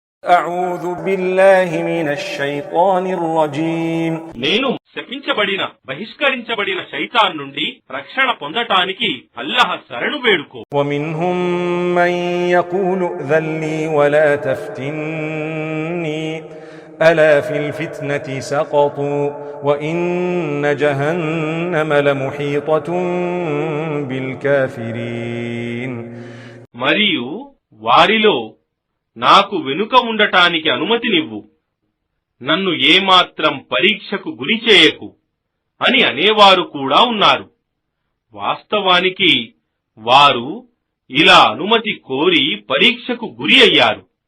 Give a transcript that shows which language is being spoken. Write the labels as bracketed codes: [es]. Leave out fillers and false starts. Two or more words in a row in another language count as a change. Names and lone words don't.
[ar] أعوذ بالله من الشيطان الرجيم. [te] నేను శపించబడిన బహిష్కరించబడిన శైతాన్ నుండి రక్షణ పొందటానికి అల్లాహ్ శరణు వేడుకో. [ar] ومنهم من يقول ذلني ولا تفتني ألا في الفتنة سقطوا وإن جهنم لمحيطة بالكافرين. [te] మరియు వారిలో నాకు వెనుక ఉండటానికి అనుమతినివ్వు, నన్ను ఏమాత్రం పరీక్షకు గురి చేయకు అని అనేవారు కూడా ఉన్నారు. వాస్తవానికి వారు ఇలా అనుమతి కోరి పరీక్షకు గురి అయ్యారు.